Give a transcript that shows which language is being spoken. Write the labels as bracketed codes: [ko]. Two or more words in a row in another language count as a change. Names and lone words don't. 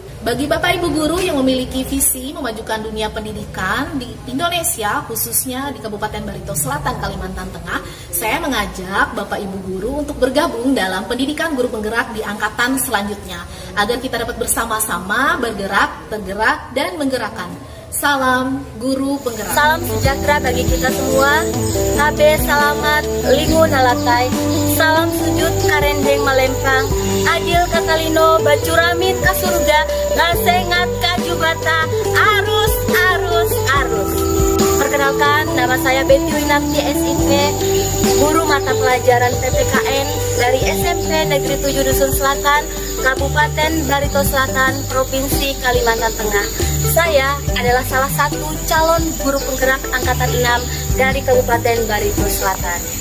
[id] Bagi Bapak Ibu guru yang memiliki visi memajukan dunia pendidikan di Indonesia, khususnya di Kabupaten Barito Selatan, Kalimantan Tengah, saya mengajak Bapak Ibu guru untuk bergabung dalam pendidikan guru penggerak di angkatan selanjutnya, agar kita dapat bersama-sama bergerak, tergerak, dan menggerakkan. Salam Guru Penggerak. Salam sejahtera bagi kita semua. [nij] Tabe salamat lingu nalatai. Salam sujud karendeng malempang. [knx] Adil katalino bacuramin ka surga. Nasengat kajubata. Arus arus arus. [id] Perkenalkan, nama saya Betty Winarti SIP, guru mata pelajaran PPKN dari SMP Negeri 7 Dusun Selatan, Kabupaten Barito Selatan, Provinsi Kalimantan Tengah. Saya adalah salah satu calon guru penggerak angkatan 6 dari Kabupaten Barito Selatan.